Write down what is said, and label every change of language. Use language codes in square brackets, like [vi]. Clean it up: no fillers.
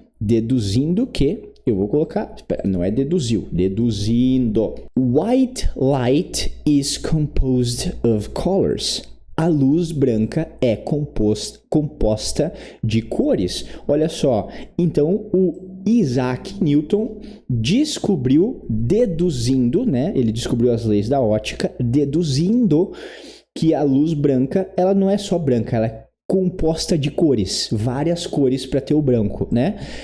[pt] Deduzindo que, eu vou colocar, não é deduziu, deduzindo. [en] White light is composed of colors. [pt] A luz branca é composta de cores. Olha só, então o Isaac Newton descobriu, deduzindo, né? Ele descobriu as leis da ótica, deduzindo que a luz branca, ela não é só branca, ela é composta de cores, várias cores para ter o branco, né?